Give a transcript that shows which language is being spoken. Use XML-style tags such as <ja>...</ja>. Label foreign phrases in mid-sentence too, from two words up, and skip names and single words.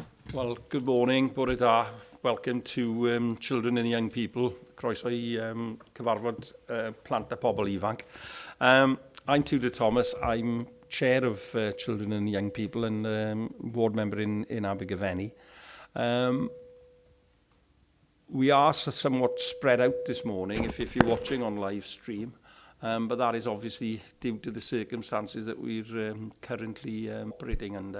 <en>Well, good morning,</en> <cy>bore da.</cy> <en>Welcome to Children and Young People.</en> <cy>Croeso I cyfarfod plant a pobl ifanc.</cy> <en>I'm Tudor Thomas. I'm Chair of Children and Young People and Ward Member in Abergavenny. We are somewhat spread out this morning if you're watching on live stream. But that is obviously due to the circumstances that we're currently operating under.</en>